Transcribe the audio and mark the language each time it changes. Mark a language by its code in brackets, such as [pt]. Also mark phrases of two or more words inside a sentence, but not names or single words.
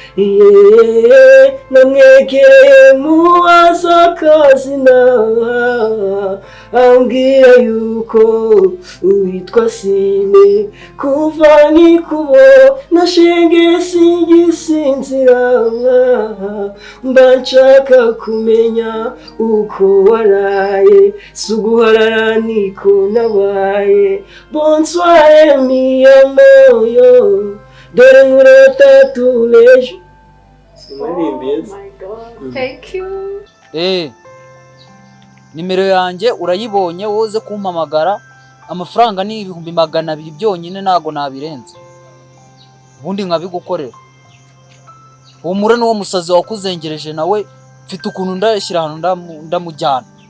[rw] namwegereye mubaza akazina ambwira yuko witwa Sine kuva nikubona shenge singisinzira mba nshaka kumenya uko waraye suguharara niko nabaye. [fr] Bonsoir mi amour, [rw] dore nkurota [fr] tous les jours. [en] Oh my God, thank you. [rw] Nimero yanjye urayibonye woze kumpamagara, amafaranga ni 200 byonyine ntago nabirenze, ubundi nkabigukorera. Humura n'uwo musazi wakuzengereje nawe mfite ukuntu ndashyira hano ndamujyana.